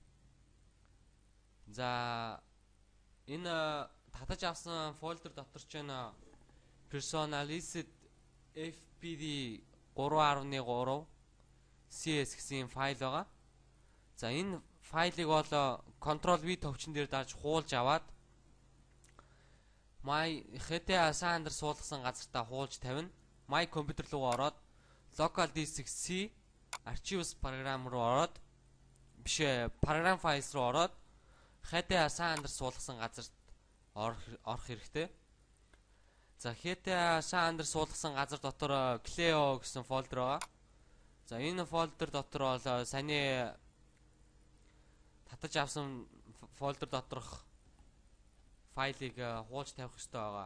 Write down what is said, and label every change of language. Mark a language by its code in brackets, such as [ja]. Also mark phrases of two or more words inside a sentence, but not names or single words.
[mn] За энэ татаж авсан фолдер дотор ч энэ [en] personalized fpd 3.3 cs [mn] гэсэн файл байгаа. За энэ файлыг бол Ctrl V товчон дээр дарж хуулж аваад [en] My GTA San Andreas [mn] суулгасан газартаа хуулж тавина. [en] My компьютер [mn] руу ороод [en] local disk-C archives [mn] програм руу ороод [en] програм files [mn] руу ороод GTA San Andreas суулгасан газарт орох хэрэгтэй. За GTA San Andreas суулгасан газар дотор Cleo гэсэн фолдер байгаа. За энэ фолдер дотор бол саяны татаж авсан фолдер доторх файлыг хуулж тавих хэрэгтэй байгаа.